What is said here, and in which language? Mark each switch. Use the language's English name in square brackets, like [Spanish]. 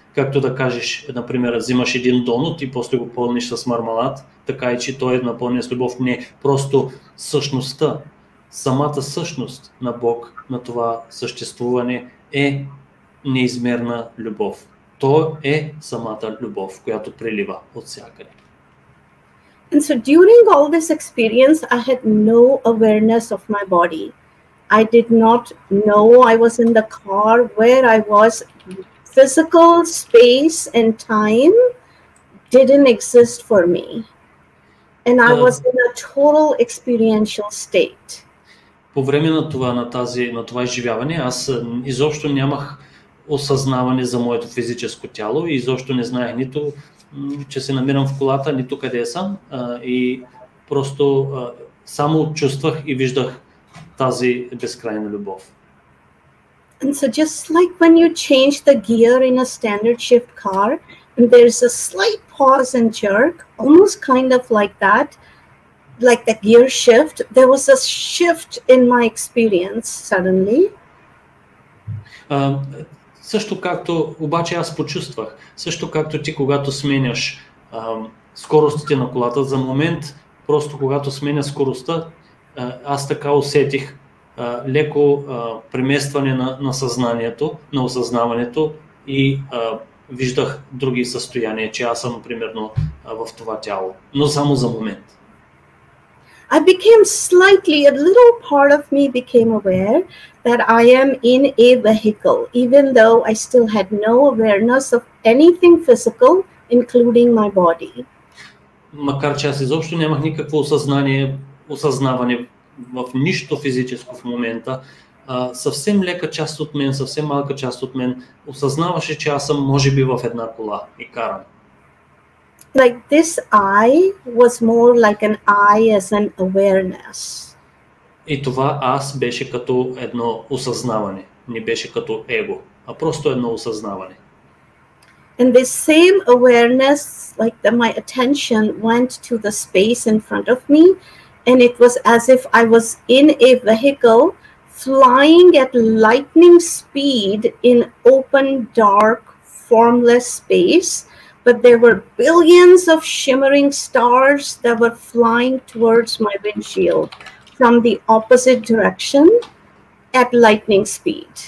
[Bulgarian] Както да кажеш, например, взимаш един донут и после го пълниш с мармалад, така и че той е напълнен с любов. Не, просто същността, самата същност на Бог, на това съществуване е неизмерна любов. То е самата любов, която прелива от всякъде. [English] And so during all this experience, I had no awareness of my body. I did not know I was in the car, where I was. Physical space and time didn't exist for me. And I was in a total experiential state. [Bulgarian] По време на това изживяване, аз изобщо нямах осъзнаване за моето физическо тяло и изобщо не знаех нито, че се намирам в колата, нито къде съм. И просто само чувствах и виждах тази безкрайна любов. [English] And so just like when you change the gear in a standard shift car, and there's a slight pause and jerk, almost kind of like that, like the gear shift, there was a shift in my experience suddenly. [Bulgarian] Също както, обаче аз почувствах, също както ти, когато сменяш скоростите на колата, за момент, просто когато сменя скоростта, аз така усетих леко преместване на съзнанието, на осъзнаването и виждах други състояния, че аз съм примерно в това тяло, но само за момент. [English] I became slightly, a little part of me became aware that I am in a vehicle, even though I still had no awareness of anything physical, including my body. [Bulgarian] Макар че аз изобщо нямах никакво осъзнаване в нищо физическо в момента, съвсем лека част от мен, съвсем малка част от мен осъзнаваше, че аз съм може би в една кола и карам. [English] Like this I was more like an I as an awareness. [Bulgarian] И това аз беше като едно осъзнаване, не беше като его, а просто едно осъзнаване. [English] And this same awareness, like my attention went to the space in front of me, and it was as if I was in a vehicle flying at lightning speed in open, dark, formless space, but there were billions of shimmering stars that were flying towards my windshield from the opposite direction at lightning speed.